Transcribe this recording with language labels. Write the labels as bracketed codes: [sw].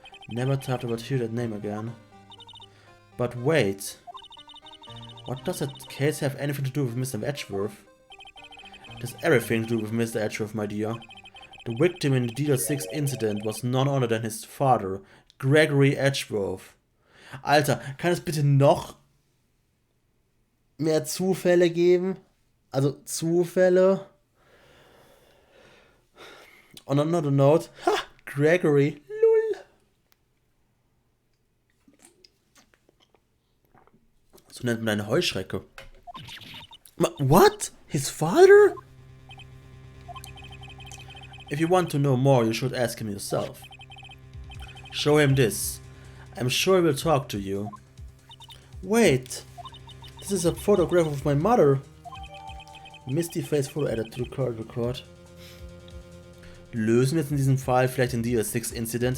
[en] Never thought I would hear that name again. But wait. What does that case have anything to do with Mr. Edgeworth? It has everything to do with Mr. Edgeworth, my dear. The victim in the DL6 incident was none other than his father, Gregory Edgeworth. [de] Alter, kann es bitte noch mehr Zufälle geben? Also Zufälle. [en] On another note, Gregory, lul. [de] So nennt man eine Heuschrecke. [en] What? His father? If you want to know more, you should ask him yourself. Show him this. I'm sure he will talk to you. Wait! This is a photograph of my mother! Misty Face Photo added to the card record. [de] Lösen wir jetzt in diesem Fall vielleicht den DL6-Incident?